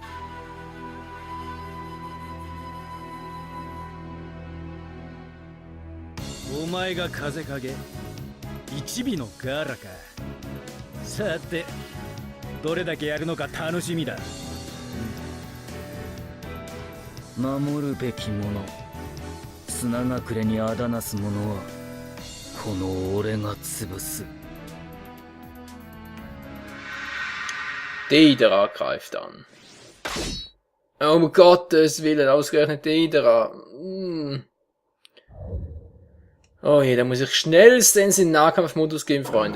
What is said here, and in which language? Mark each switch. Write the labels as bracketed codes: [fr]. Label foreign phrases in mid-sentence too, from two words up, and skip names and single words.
[ja] お前が風影一尾のガーラか。さてどれだけやるのか楽しみだ。守るべきもの、砂隠れにあだなす者はこの俺が潰す。 [de] Deidara greift an. Um Gottes Willen, ausgerechnet Deidara. Oh je, da muss ich schnellstens in Nahkampfmodus gehen, Freunde.